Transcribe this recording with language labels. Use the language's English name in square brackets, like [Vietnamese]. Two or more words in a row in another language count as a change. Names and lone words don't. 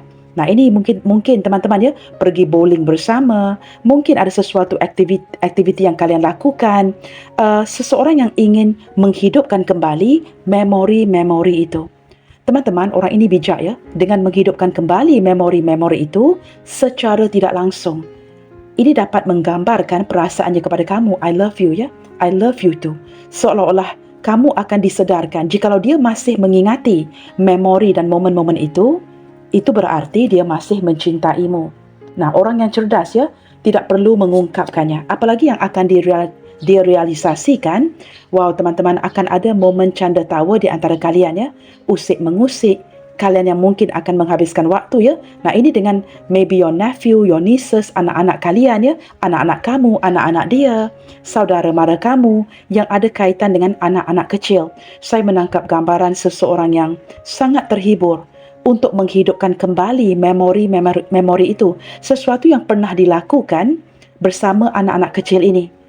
[Malay] Nah ini mungkin teman-teman ya, pergi bowling bersama, mungkin ada sesuatu aktiviti yang kalian lakukan, seseorang yang ingin menghidupkan kembali memori-memori itu. Teman-teman, orang ini bijak ya, dengan menghidupkan kembali memori-memori itu secara tidak langsung. Ini dapat menggambarkan perasaannya kepada kamu. [English] I love you, ya. I love you too. [Malay] Seolah-olah kamu akan disedarkan. Jikalau dia masih mengingati memori dan momen-momen itu berarti dia masih mencintaimu. Nah, orang yang cerdas, ya, tidak perlu mengungkapkannya. Apalagi yang akan dia realisasikan. Wow, teman-teman, akan ada momen canda tawa di antara kalian, ya. Usik mengusik. Kalian yang mungkin akan menghabiskan waktu, ya. Nah, ini dengan [English] maybe your nephew, your nieces, [Malay] anak-anak kalian, ya. Anak-anak kamu, anak-anak dia, saudara mara kamu yang ada kaitan dengan anak-anak kecil. Saya menangkap gambaran seseorang yang sangat terhibur untuk menghidupkan kembali memori itu. Sesuatu yang pernah dilakukan bersama anak-anak kecil ini.